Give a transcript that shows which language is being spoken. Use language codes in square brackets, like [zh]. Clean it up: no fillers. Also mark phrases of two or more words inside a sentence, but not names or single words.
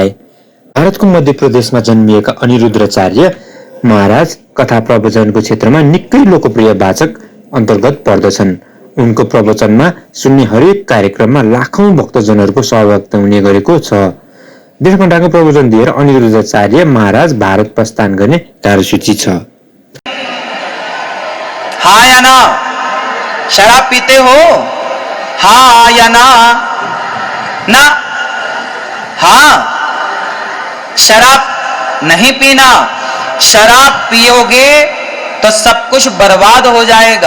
[ne] भारतको मध्य प्रदेशमा जन्मिएका अनिरुद्धाचार्य महाराज कथा प्रवचनको क्षेत्रमा निकै लोकप्रिय वाचक अन्तर्गत पर्दछन्। उनको प्रवचनमा सुन्ने हरेक कार्यक्रममा लाखौं भक्तजनहरूको सहभागिता हुने गरेको छ। 1.5 घण्टाको प्रवचन दिएर अनिरुद्धाचार्य महाराज भारत प्रस्थान गर्ने कार्यसूची छ। [hi] हाँ या ना? शराब पीते हो? हाँ या ना? ना? हाँ। शराब नहीं पीना। शराब पियोगे तो सब कुछ बर्बाद हो जाएगा।